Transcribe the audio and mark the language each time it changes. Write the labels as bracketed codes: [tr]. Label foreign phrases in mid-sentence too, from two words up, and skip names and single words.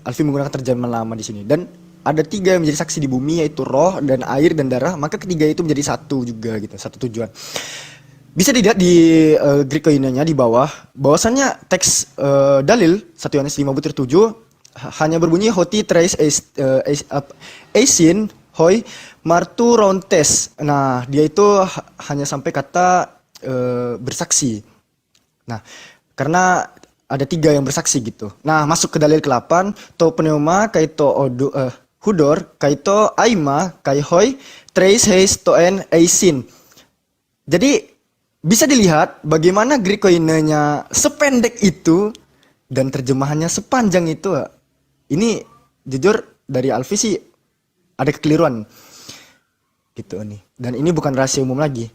[id] Alfi menggunakan terjemahan lama di sini. Dan ada 3 yang menjadi saksi di bumi, yaitu roh dan air dan darah, maka ketiga itu menjadi 1 juga gitu, 1 tujuan. Bisa dilihat di Greek koinonnya di bawah, bahwasannya teks dalil 1 Yohanes 5 butir 7 hanya berbunyi [el] ὅτι τρεῖς εἰσιν οἱ μαρτυροῦντες. [id] Nah, dia itu hanya sampai kata bersaksi. Nah, karena ada 3 yang bersaksi gitu. Nah, masuk ke dalil ke-8, [el] τὸ πνεῦμα καὶ τὸ ὕδωρ καὶ τὸ αἷμα καὶ οἱ τρεῖς εἰς τὸ ἕν εἰσιν. [id] Jadi bisa dilihat bagaimana Greek koinonnya sependek itu dan terjemahannya sepanjang itu. Ini jujur dari Alfi sih ada kekeliruan gitu nih. Dan ini bukan rahasia umum lagi.